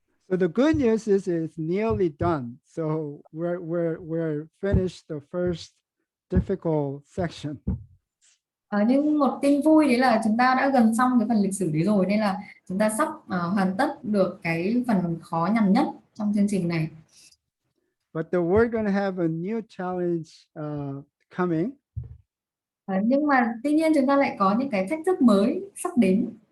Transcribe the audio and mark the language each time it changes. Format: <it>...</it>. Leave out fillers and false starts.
<en>So the good news is it's nearly done. So we're finished the first difficult section.</en> <vi>Nhưng một tin vui đấy là chúng ta đã gần xong cái phần lịch sử đấy rồi, nên là chúng ta sắp hoàn tất được cái phần khó nhằn nhất trong chương trình này.</vi> <en>But we're going to have a new challenge coming.</en> <vi>Nhưng mà tuy nhiên chúng ta lại có những cái thách thức mới sắp đến.</vi>